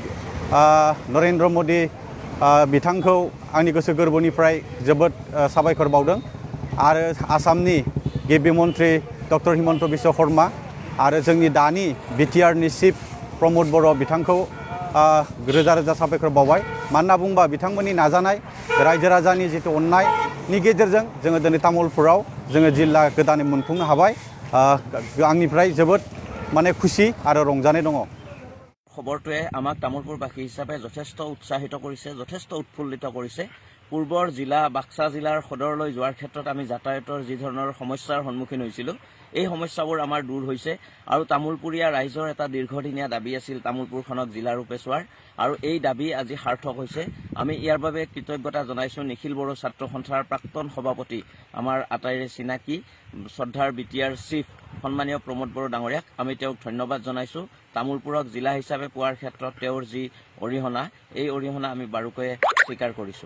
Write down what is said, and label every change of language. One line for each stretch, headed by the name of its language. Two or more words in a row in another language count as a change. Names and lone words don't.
Bodo: नरेन्द्र मदि बिथांखौ आंनि गोसो गोरबोनिफ्राय जोबोद साबायखर बावदों आरो आसामनि गिबि मन्त्रि डक्टर हिमन्त बिश्व शर्मा आरो जोंनि दानि बिटिआरनि चिफ प्रमोद बर' बिथांखौ रोजा रोजा साबायखर बावबाय मानोना बुंबा बिथांमोननि नाजानाय रायजो राजानि जितु अननायनि गेजेरजों जोङो दिनै तामुलपुराव जोङो जिल्ला गोदानै मोनफुंनो हाबाय आंनिफ्राय जोबोद माने खुसि आरो रंजानाय दङ
Assamese: খবৰটোৱে আমাক তামোলপুৰবাসী হিচাপে যথেষ্ট উৎসাহিত কৰিছে যথেষ্ট উৎফুল্লিত কৰিছে পূৰ্বৰ জিলা বাক্সা জিলাৰ সদৰলৈ যোৱাৰ ক্ষেত্ৰত আমি যাতায়াতৰ যি ধৰণৰ সমস্যাৰ সন্মুখীন হৈছিলোঁ এই সমস্যাবোৰ আমাৰ দূৰ হৈছে আৰু তামোলপুৰীয়া ৰাইজৰ এটা দীৰ্ঘদিনীয়া দাবী আছিল তামোলপুৰখনক জিলা ৰূপে চোৱাৰ আৰু এই দাবী আজি সাৰ্থক হৈছে আমি ইয়াৰ বাবে কৃতজ্ঞতা জনাইছোঁ নিখিল বড়ো ছাত্ৰ সন্থাৰ প্ৰাক্তন সভাপতি আমাৰ আটাইৰে চিনাকি শ্ৰদ্ধাৰ বিটিআৰ চিফ সন্মানীয় প্ৰমোদ বড়ো ডাঙৰীয়াক আমি তেওঁক ধন্যবাদ জনাইছোঁ তামোলপুৰক জিলা হিচাপে পোৱাৰ ক্ষেত্ৰত তেওঁৰ যি অৰিহণা এই অৰিহণা আমি বাৰুকৈয়ে স্বীকাৰ কৰিছোঁ